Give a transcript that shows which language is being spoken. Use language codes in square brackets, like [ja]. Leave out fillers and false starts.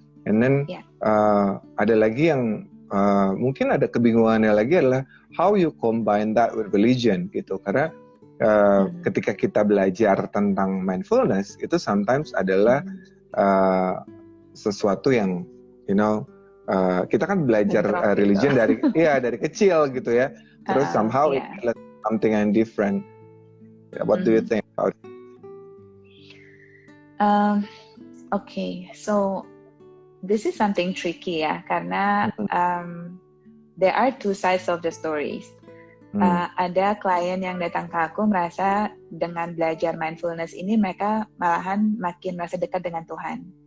[id] And then ada lagi yang mungkin ada kebingungannya lagi adalah [en] how you combine that with religion [id] gitu. Karena ketika kita belajar tentang mindfulness itu sometimes adalah sesuatu yang kita kan belajar religion dari kecil gitu ya. [en] Terus somehow it's something yang different. What do you think about it? Okay, so this is something tricky ya, karena there are two sides of the stories. [id] Ada klien yang datang ke aku merasa dengan belajar mindfulness ini mereka malahan makin merasa dekat dengan Tuhan.